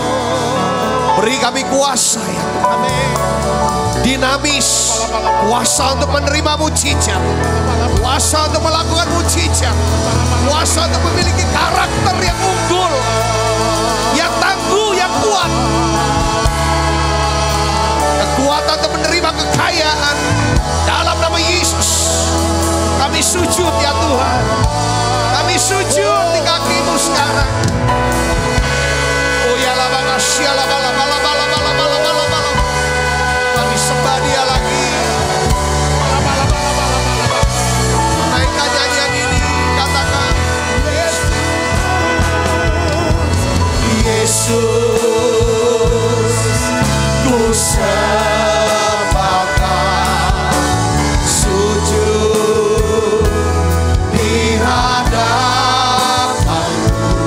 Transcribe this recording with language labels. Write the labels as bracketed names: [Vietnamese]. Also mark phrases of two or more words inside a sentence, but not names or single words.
[Indonesian] Beri kami kuasa ya Tuhan. Dinamis, kuasa untuk menerima mujizat, kuasa untuk melakukan mujizat, kuasa untuk memiliki karakter yang unggul, yang tangguh, yang kuat, kekuatan untuk menerima kekayaan dalam nama Yesus. Kami sujud ya Tuhan, kami sujud di kaki-Mu sekarang. Oh ya la bala siala bala bala bala bala bala bala bala. Kami sembah Dia lagi. Bala bala bala bala bala. Naikkan nyanyian ini, katakan Yesus, Yesus, ku sembahkan, sujud di hadapan-Mu.